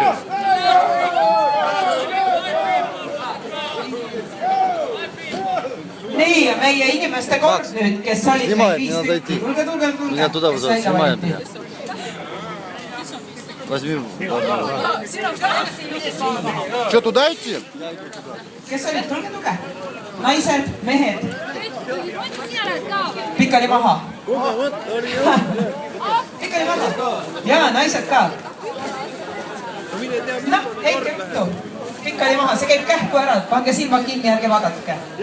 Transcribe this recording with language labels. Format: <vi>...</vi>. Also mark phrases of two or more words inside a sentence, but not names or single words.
<et>Nii, ja meie inimeste kord nüüd, kes olid meil 5 tükki. Tulge.</et> <ru>Меня туда вызывают, снимай меня. Возьми. Что, туда идти?</ru> <et>Kes olid? Tulge. Naised, mehed. Pikali maha. Pikali maha. Ja, naised ka. Noh, heike juttu. Pikali maha, see käib kähku ära. Pange silmad kinni, ärge vaadake.</et>